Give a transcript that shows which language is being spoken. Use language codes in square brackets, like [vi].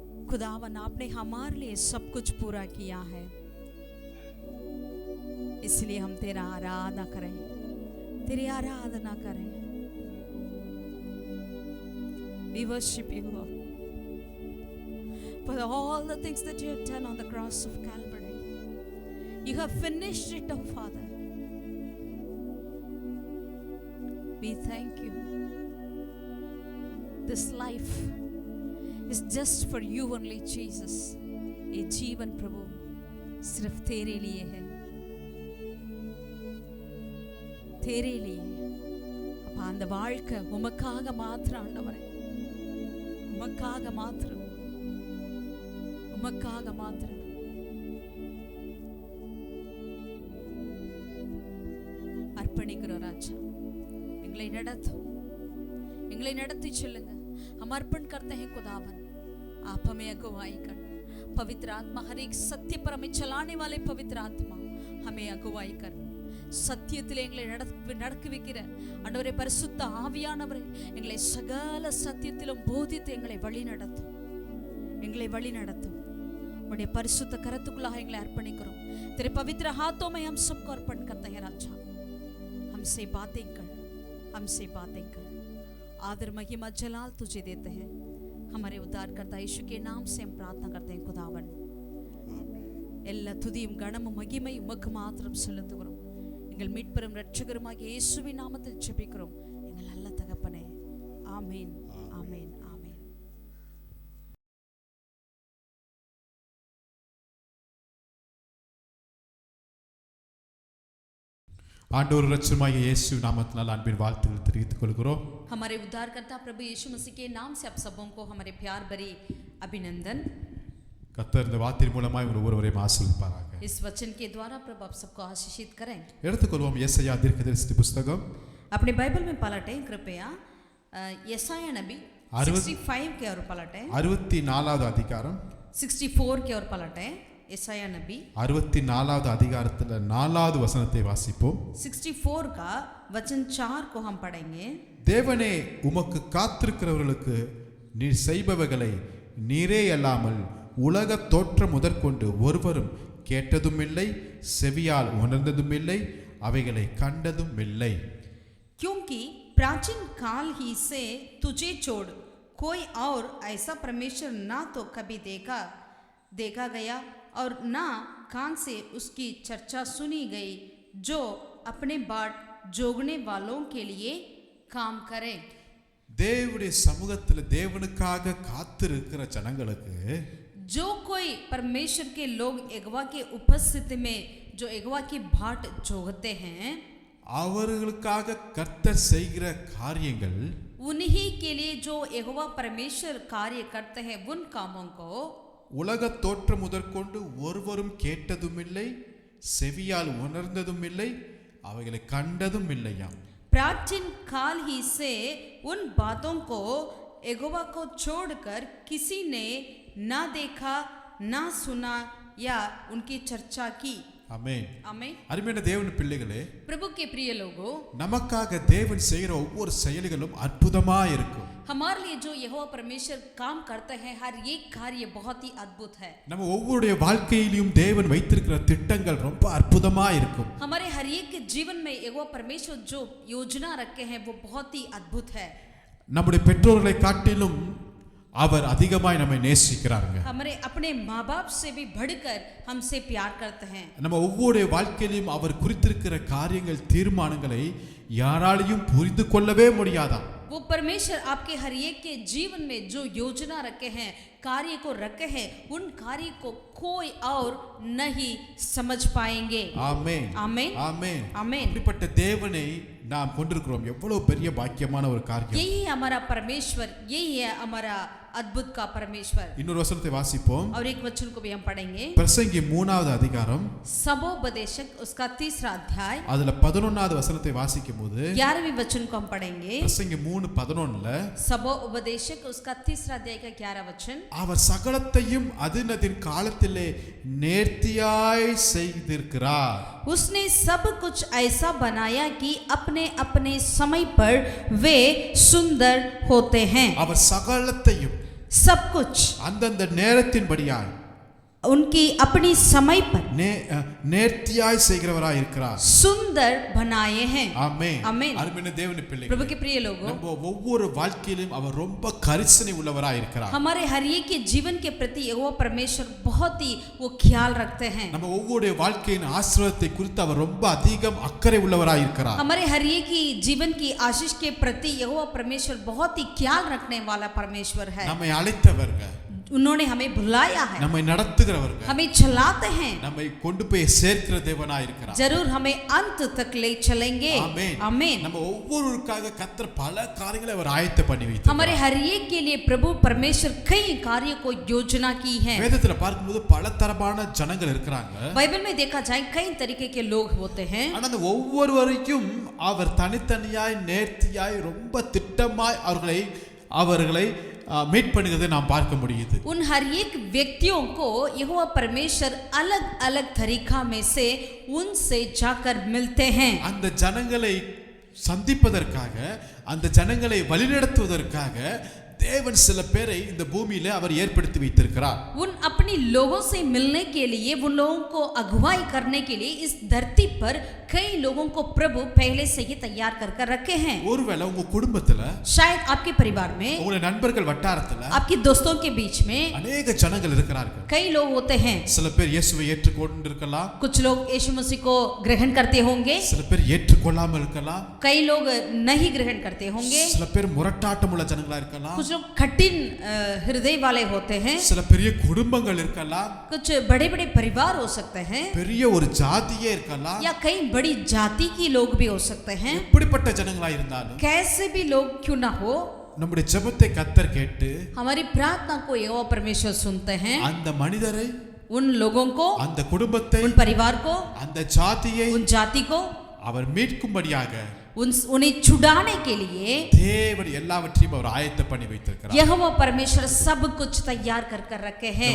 [hi] खुदावन आपने हमारे लिए सब कुछ पूरा किया है, इसलिए हम तेरा आराधना करें, तेरी आराधना करें। [en] We worship you, Lord, for all the things that you have done on the cross of Calvary. You have finished it, oh Father. We thank you. This life is just for you only, Jesus. [hi] ये जीवन प्रभु सिर्फ तेरे लिए है, तेरे लिए। [ta] அப்ப அந்த வாழ்க்கை உமக்காக மாத்திரம் ஆண்டவரே, உமக்காக மாத்திரம், உமக்காக மாத்திரம். அர்ப்பணிக்கிறோம் ராஜா, எங்களை நடத்தும், எங்களை நடத்தி [hi] चलूंगा। हम अर्पण करते हैं खुदावन, आप हमें अगुवाई कर। पवित्र आत्मा, हर एक सत्य पर हमें चलाने वाले पवित्र आत्मा हमें अगुवाई कर। [ta] சத்தியத்தில் எங்களை நடக்க வைக்கிற ஆண்டவரே பரிசுத்த ஆவியானவரே, எங்களை சகல சத்தியத்திலும் போதித்து எங்களை வழி நடத்தும், எங்களை வழி நடத்தும்। உடைய பரிசுத்த கரத்துக்குள்ளாக எங்களை अर्पणिக்கிறோம்। [hi] तेरे पवित्र हाथों में हम सबको अर्पण करते हैं राजा। हमसे बातें कर, हमसे बातें कर। आदर महिमा जलाल तुझे देते हैं, हमारे उद्धारकर्ता यीशु के नाम से हम प्रार्थना करते हैं खुदावन। [ta] எல்லா துதியும் கனமும் மகிமையும் உமக்கு மாத்திரம் செலுத்துகிறோம்। எங்கள் மீட்பரும் இரட்சகருமாகிய இயேசுவின் நாமத்தில் ஜெபிக்கிறோம் எங்கள் நல்ல தகப்பனே, ஆமென், ஆமென், ஆமென்। ஆண்டவர் இரட்சகருமாகிய இயேசு நாமத்தினால் அன்பின் வாழ்த்துக்கள் தெரிவித்துக் கொள்கிறோம்। [hi] हमारे उद्धारकर्ता प्रभु यीशु मसीह के नाम से आप सबों को हमारे प्यार भरी अभिनंदन। [ta] கர்த்தர் இந்த வார்த்தையின் மூலமாய் உங்கள் ஒவ்வொருவரையும் ஆசீர்வதிப்பாராக। [hi] इस वचन के द्वारा प्रभु आप सबको आशीषित करें। [ta] எடுத்துக்கொள்வோம் ஏசாயா தீர்க்கதரிசி புத்தகம், [hi] अपने बाइबल में पलटें कृपया यशाया नबी 65 के और पलटें, [ta] 64வது அதிகாரம், [hi] 64 के और पलटें। यशाया नबी [ta] 64வது அதிகாரத்தில் 4வது வசனத்தை வாசிப்போம்। [hi] 64 का वचन 4 को हम पढ़ेंगे। [ta] தேவனே உமக்கு காத்திருக்கிறவர்களுக்கு நீர் செய்பவைகளை நீரே அல்லாமல் உலக தோற்றம் முதற்கொண்டு ஒருவரும் கேட்டதும் இல்லை, செவியால் உணர்ந்ததும் இல்லை, அவைகளை கண்டதும் இல்லை। [hi] क्योंकि प्राचीन काल ही से तुझे छोड़ कोई और ऐसा परमेश्वर ना तो कभी देखा गया और ना कान से उसकी चर्चा सुनी गई, जो अपने बाट जोगने वालों के लिए काम करे। [ta] தேவனுடைய சமூகத்தில் தேவனுக்காக காத்திருக்கிற ஜனங்களுக்கு, [hi] जो कोई परमेश्वर के लोग यहोवा के उपस्थिति में जो यहोवा की बाट जोगते हैं, [ta] அவர்களுக்காக கர்த்தர் செய்கிற காரியங்கள், [hi] उन्हीं के लिए जो यहोवा परमेश्वर कार्य करते हैं, उन कामों को [ta] உலக தோற்றம் முதற்கொண்டு ஒருவரும் கேட்டதும் இல்லை, செவியால் உணர்ந்ததும் இல்லை, அவைகளை கண்டதும் இல்லையாம்। [hi] प्राचीन काल ही से उन बातों को यहोवा को छोड़कर किसी ने ना देखा, ना सुना या उनकी चर्चा की। [ta] ஆமென், [hi] आमीन। [ta] அருமையான தேவனுடைய பிள்ளைகளே, [hi] प्रभु के प्रिय लोगों, [ta] நமக்காக தேவன் செய்கிற ஒவ்வொரு செயல்களும் அற்புதமா இருக்கும்। [hi] हमारे लिए जो यहोवा परमेश्वर काम करते हैं, हर एक कार्य बहुत ही अद्भुत है। [ta] நம்ம ஒவ்வொருடைய வாழ்க்கையிலும் தேவன் வைத்திருக்கிற திட்டங்கள் ரொம்ப அற்புதமா இருக்கும்। [hi] हमारे हर एक के जीवन में यहोवा परमेश्वर जो योजना रखे हैं वो बहुत ही अद्भुत है। [ta] நம்முடைய பெற்றோர்களை காட்டிலும் அவர் அதிகமாய் நம்மை நேசிக்கிறாருங்க। [hi] हमारे अपने माँ बाप से भी बढ़कर हमसे प्यार करते हैं। [ta] நம்ம ஒவ்வொரு வாழ்க்கையிலும் அவர் குறித்திருக்கிற காரியங்கள், தீர்மானங்களை யாராலையும் புரிந்து கொள்ளவே முடியாதாம்। [hi] वो परमेश्वर आपके हर एक के जीवन में जो योजना रखे हैं, कार्य को रखे हैं, उन कार्य को कोई और नहीं समझ पाएंगे। [ta] ஆமென், [hi] आमीन, [ta] ஆமென், [hi] आमीन। [ta] இப்படிப்பட்ட தேவனை நாம் கொண்டிருக்கிறோம், எவ்வளவு பெரிய பாக்கியமான ஒரு காரியம்। [hi] यही है हमारा परमेश्वर, यही है हमारा अद्भुत का परमेश्वर। [ta] இன்னொரு வசனத்தை வாசிப்போம்। [hi] और एक वचन को भी हम पढ़ेंगे। [ta] பிரசங்கி 3வது அதிகாரம், [hi] सबोपदेशक उसका 3रा अध्याय, [ta] அதுல 11வது வசனத்தை வாசிக்கும் போது [hi] 11वें वचन को हम पढ़ेंगे। [ta] பிரசங்கி 3:11 [hi] सबोपदेशक उसका 3रा अध्याय का 11 वचन, [ta] அவர் சகலத்தையும் அதினதின் காலத்திலே நேர்த்தியாய் செய்திருக்கிறார்। [hi] उसने सब कुछ ऐसा बनाया कि अपने अपने समय पर वे सुंदर होते हैं। [ta] அவர் சகலத்தையும், [hi] सब कुछ [ta] அந்தந்த நேரத்தின்படியாய் [hi] उनकी अपनी समय पर [ta] நேர்த்தியாய் செய்கிறவராய் இருக்கிறார். [hi] सुंदर बनाए हैं. [ta] ஆமென். [hi] आमीन. [ta] அருமையான தேவனுடைய பிள்ளைகளே, [hi] प्रभु के प्रिय लोगों, [ta] நம்ம ஒவ்வொரு வாழ்க்கையிலும் அவர் ரொம்ப கரிசனை உள்ளவராய் இருக்கிறார். [hi] हमारे हर एक के जीवन के प्रति यहोवा परमेश्वर बहुत ही वो ख्याल रखते हैं. [ta] நம்ம ஒவ்வொரு வாழ்க்கையின் ஆசீர்வாதத்தை குறித்து அவர் ரொம்ப அதிகம் அக்கறை உள்ளவராய் இருக்கிறார். [hi] हमारे हर एक की जीवन की आशीष के प्रति यहोवा परमेश्वर बहुत ही ख्याल रखने वाला परमेश्वर है. [ta] நம்மை அழைத்தவர்கள், [hi] उन्होंने हमें बुलाया है, [ta] நம்மை நடத்துகிறவர்கள், [hi] हमें चलाते हैं, [ta] நம்மை கொண்டு போய் சேர்க்கிற தேவனாய் இருக்கிறார். [hi] जरूर हमें अंत तक ले चलेंगे. [ta] ஆமென். [hi] आमीन. [ta] நம்ம ஒவ்வொருவருக்காக கர்த்தர் பல காரியங்களை அவர் ஆயத்த பண்ணி வைத்தார். [hi] हमारे हर एक के लिए प्रभु परमेश्वर कई कार्यों को योजना की है. [ta] வேதத்துல பார்க்கும்போது பல தரமான ஜனங்கள் இருக்கிறாங்க. [hi] बाइबल में देखा जाए कई तरीके के लोग होते हैं. [ta] ஆனா அந்த ஒவ்வொருவரையும் அவர் தனித்தனியாய் நேர்த்தியாய் ரொம்ப திட்டமாய் அவர்களை மீட் பண்ணுகிறதை நாம் பார்க்க முடியுது. [hi] उन हर एक व्यक्तियों को यहोवा परमेश्वर अलग अलग तरीका में से उनसे जाकर मिलते हैं. [ta] அந்த ஜனங்களை சந்திப்பதற்காக, அந்த ஜனங்களை வழிநடத்துவதற்காக தேவன் சில பேரை இந்த பூமியில அவர் ஏற்படுத்தி வைத்திருக்கிறார். [hi] उन अपनी लोगों से मिलने के लिए, उन लोगों को अगुवाई करने के लिए इस धरती पर कई लोगों को प्रभु पहले से ही तैयार कर रखे हैं. [ta] ஒருவேளை உங்க குடும்பத்துல, [hi] शायद आपके परिवार में, [ta] உங்களுடைய நண்பர்கள் வட்டாரத்துல [hi] आपके दोस्तों के बीच में [ta] अनेक ஜனங்கள் இருக்கிறார்கள். [hi] कई लोग होते हैं. [ta] சில பேர் இயேசுவை ஏற்றுக்கொண்டிருக்கலாம், [hi] कुछ लोग यीशु मसीह को ग्रहण करते होंगे, [ta] சில பேர் ஏற்றுக்கொள்ளாமல் இருக்கலாம், [hi] कई लोग नहीं ग्रहण करते होंगे, [ta] சில பேர் முரட்டாட்டம் உள்ள ஜனங்களா இருக்கலாம், [hi] कुछ लोग कठिन हृदय वाले होते हैं, [ta] சில பெரிய குடும்பங்கள் இருக்கலாம், [hi] कुछ बड़े बड़े परिवार हो सकते हैं, [ta] பெரிய ஒரு ஜாதியே இருக்கலாம், [hi] या कई बड़ी जाति की लोग भी हो सकते हैं. [ta] எப்படிப்பட்ட ஜனங்களா இருந்தாலும் [hi] कैसे भी लोग क्यों ना हो, [ta] நம்முடைய ஜெபத்தை கர்த்தர் கேட்டு [hi] हमारी प्रार्थना को यहोवा परमेश्वर सुनते हैं. [ta] அந்த மனிதரை, [hi] उन लोगों को, [ta] அந்த குடும்பத்தை, [hi] उन परिवार को, [ta] அந்த ஜாதியை [hi] उन जाति को [ta] அவர் மீட்கும்படியாக [hi] उन्हें छुड़ाने के लिए [ta] தேவன் எல்லாவற்றையும் அவர் ஆயத்த பண்ணி வைத்திருக்கிறார். [hi] यहोवा परमेश्वर सब कुछ तैयार कर रखे हैं.